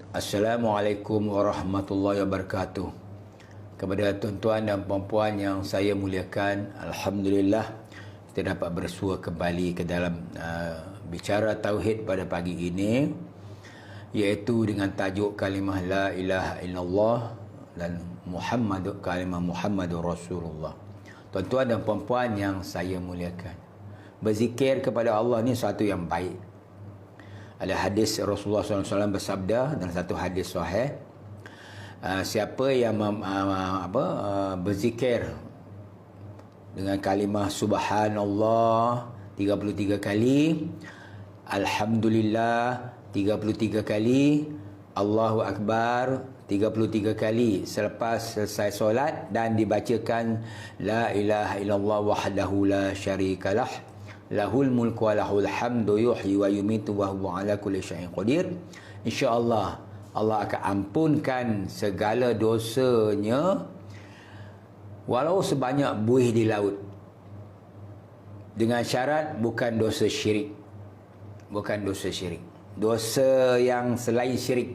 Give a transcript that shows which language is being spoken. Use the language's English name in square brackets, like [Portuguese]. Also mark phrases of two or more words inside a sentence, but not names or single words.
[Arabic] السلام عليكم ورحمة الله وبركاته. [Malay] Kepada tuan-tuan dan puan-puan yang saya muliakan, Alhamdulillah kita dapat bersua kembali ke dalam bicara Tauhid pada pagi ini, iaitu dengan tajuk kalimah [Arabic] لا إله إلا الله [Malay] dan kalimah [Arabic] محمد رسول الله. [Malay] Tuan-tuan dan puan-puan yang saya muliakan, berzikir kepada Allah ni satu yang baik. Ada hadis Rasulullah SAW bersabda dalam satu hadis sahih, siapa yang berzikir dengan kalimah Subhanallah 33 kali, Alhamdulillah 33 kali, [Arabic] الله أكبر [Malay] 33 kali selepas selesai solat, dan dibacakan [Arabic] لا إله إلا الله وحده لا شريك له له الملك وله الحمد يحيي ويميت وهو على كل شيء قدير, [Malay] insya-Allah Allah akan ampunkan segala dosanya walau sebanyak buih di laut, dengan syarat bukan dosa syirik. Bukan dosa syirik, dosa yang selain syirik.